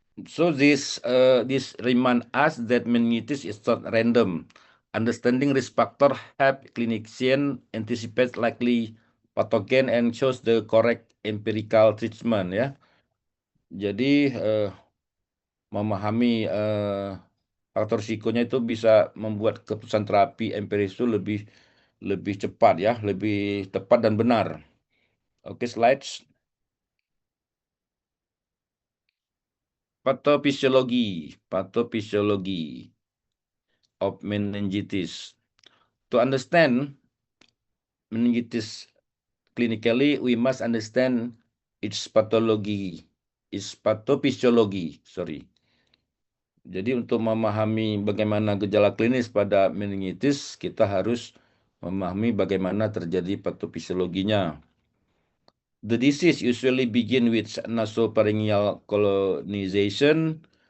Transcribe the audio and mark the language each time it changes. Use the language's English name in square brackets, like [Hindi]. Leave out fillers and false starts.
[English] So this remind us that meningitis is not random. Understanding risk factor help clinician anticipate likely pathogen and choose the correct empirical treatment ya. [Indonesian] Jadi memahami faktor risikonya itu bisa membuat keputusan terapi empiris itu lebih lebih cepat ya, lebih tepat dan benar. [English] Oke, slides. Pathophysiology of meningitis. To understand meningitis clinically, we must understand its pathophysiology. Sorry. [Indonesian] Jadi untuk memahami bagaimana gejala klinis pada meningitis, kita harus memahami bagaimana terjadi pathophysiologinya. [English] The disease usually begin with nasopharyngeal colonization.